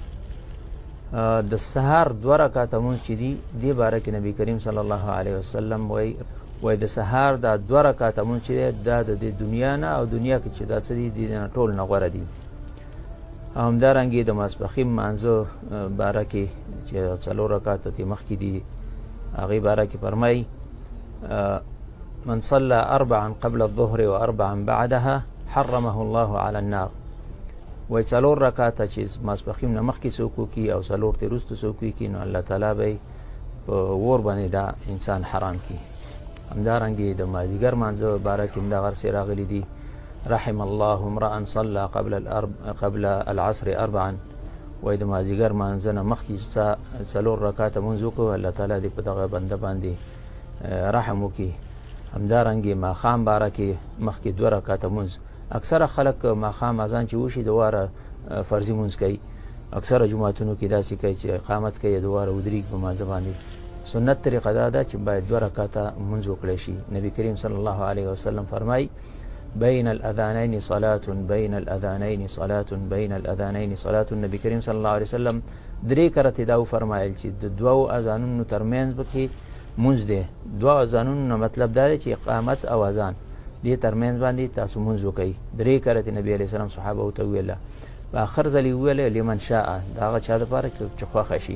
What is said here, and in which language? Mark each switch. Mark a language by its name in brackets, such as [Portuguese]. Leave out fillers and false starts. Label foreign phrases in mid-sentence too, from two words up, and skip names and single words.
[Pashto] د سهار 2 رکعاته مونځ چې دي دې باره کې نبی کریم [Arabic] صلی الله علیه وسلم [Pashto] وایي د سهار دا 2 رکعاته مونځ چې دی دا د دنیا نه او دنیا کې چې دا څه دي د ټول نه غوره دي. همدارنګې د ماسپښین مانځه باره کې چې 4 رکعاته ترې مخکې دي هغې باره کې فرمایي [Arabic] من صلى 4 قبل الظهر و4 بعدها حرمه الله على النار. [Pashto] وای 4 رکعاته چې ماسپښین نه مخکې څوک وکړي او 4 ترې وروسته څوک وکړي نو الله تعالی به یې په اور باندې دا انسان حرام کړي. همدارنګې د مازدیګر مانځه باره کې هم دغه هسې راغلي دي [Arabic] رحم الله امرأ صلى قبل العصر 4. [Pashto] وای د مازدیګر مانځه نه مخکې 4 رکعاته مونځ وکړو الله تعالی دې په دغه بنده باندې رحم وکړي. همدارنګې ماښام باره کې مخکې 2 رکعاته مونځ. اکثره خلک ماښام اذان چې وشي د واره فرضي مونځ کوي. اکثره جوماتونو کې داسې کوي چې اقامت کوي د واره ودرېږي په مانځه باندې. سنت طریقه دا ده چې باید 2 رکعاته مونځ وکړی شي. نبی کریم [Arabic] صلی الله علیه وسلم [Pashto] فرمایي [Arabic] بین الاذانین صلاة بین الاذانین صلاة بین الاذانین صلاة. [Pashto] نبی کریم [Arabic] صلی الله علیه وسلم [Pashto] 3 کرته دا وفرمایل چې د 2 اذانونو ترمنځ پکې مونځ دی. 2 اذانونو مطلب دا دی چې اقامت او اذان دې ترمنځ باندې تاسو مونځ وکئ. 3 کرته نبی [Arabic] علیه السلام [Pashto] صحابه ورته وویله. په آخر ځل یې وویله [Arabic] لمن شاء [Pashto] د هغه چا دپاره چې خوښه شي.